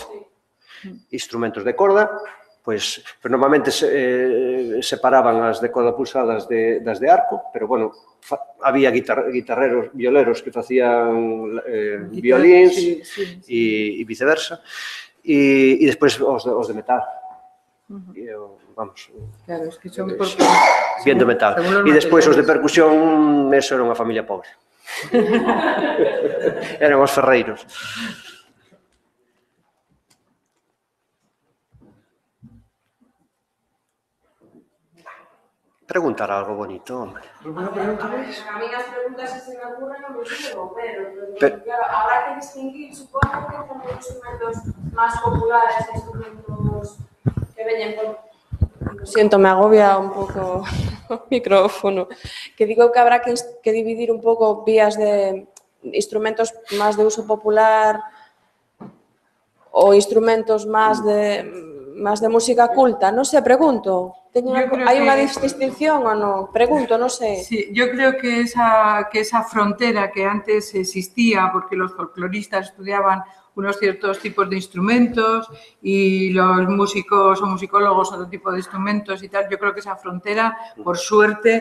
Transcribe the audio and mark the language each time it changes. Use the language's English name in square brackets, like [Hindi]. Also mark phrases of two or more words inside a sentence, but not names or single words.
[Galician] Instrumentos de corda, pois, normalmente separaban as de corda pulsadas das de arco, pero, bueno, había guitarreros, violeros que facían violíns e viceversa, e despois os de metal. [Spanish] Vamos, claro, es que son viendo metal. [Galician] E despois os de percusión, eso era unha familia pobre. Eran os ferreiros. Preguntar algo bonito, hombre. [Spanish] ¿Alguna pregunta más? A mí las preguntas que se me ocurren no me suelen, pero claro, habrá que distinguir, supongo que son los instrumentos más populares, instrumentos que [Galician] veñen por... [Spanish] Lo siento, me agobia [Galician] un pouco o micrófono. [Spanish] Que digo que habrá que dividir [Galician] un pouco vías de instrumentos máis de uso popular ou instrumentos máis de música culta. Non sei, [Spanish] pregunto. ¿Hay una distinción o no? Pregunto, no sé. Sí, yo creo que esa frontera que antes existía, porque los folcloristas estudiaban unos ciertos tipos de instrumentos y los músicos o musicólogos otro tipo de instrumentos y tal, yo creo que esa frontera, por suerte,